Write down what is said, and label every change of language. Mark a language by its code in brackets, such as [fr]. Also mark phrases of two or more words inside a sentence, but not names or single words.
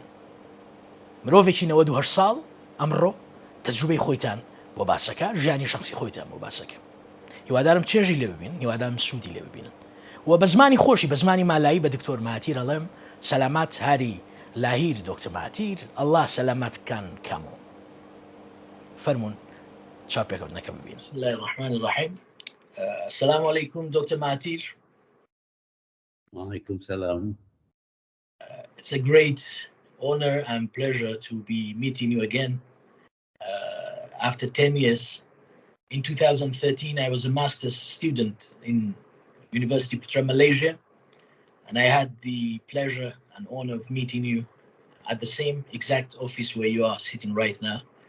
[ckb] مرۆڤێکی 98 ساڵ ئەمڕۆ تەجروبەی خۆیتان بۆ باسەکە، ژیانی شەخسی خۆیتان بۆ باسەکە. هیوادارم چێژی لێ ببین، هیوادارم سوودی لێ ببینن و بە زمانی خۆشی، بە زمانی مالایی بە دکتۆر مەهاتیر ئەڵێم [ms] selamat hari lahir [ckb] دکتۆر مەهاتیر، [ms] Allah selamatkan kamu. [ckb] فەرموون چاوپێکەوتنەکە ببین. [ar] بسم الله الرحمن الرحیم. السلام علیکم دکتۆر مەهاتیر. وعليكم السلام. [en] It's a great honor and pleasure to be meeting you again after 10 years In 2013, I was a master's student in University Putra, Malaysia, and I had the pleasure and honor of meeting you at the same exact office where you are sitting right now.